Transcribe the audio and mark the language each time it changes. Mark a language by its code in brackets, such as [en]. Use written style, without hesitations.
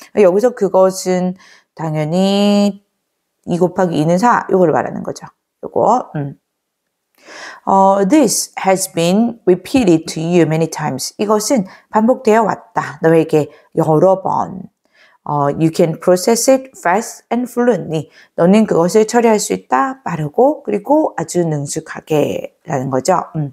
[ko] 여기서 그것은 당연히 2 곱하기 2는 4. 이걸 말하는 거죠. 요거. [en] This has been repeated to you many times. [ko] 이것은 반복되어 왔다. 너에게 여러 번. [en] You can process it fast and fluently. [ko] 너는 그것을 처리할 수 있다. 빠르고 그리고 아주 능숙하게 라는 거죠.